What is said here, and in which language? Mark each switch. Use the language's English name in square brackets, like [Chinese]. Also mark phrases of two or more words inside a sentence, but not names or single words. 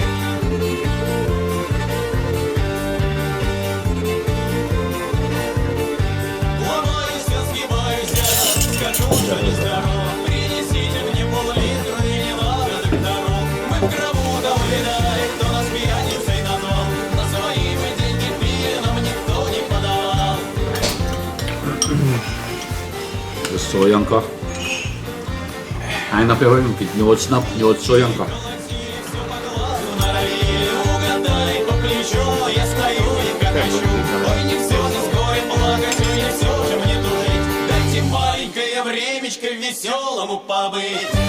[Russian] Ломаюсь, сгибаюсь, скажу, что нездоров. Принесите мне пол-литра и не надо доктору. Мы в гробу доверяем, кто нас пьяницей назвал. На свои мы деньги пили, нам никто не подавал. [Hungarian] Szójanka. Hány napja vagyunk itt? 8 nap, 8 szójanka? [Russian] Угадай по плечу, я стою и кокочу. Ой, не все же с горем плакать, и не все же мне тужить. Дайте маленькое времечко веселому побыть.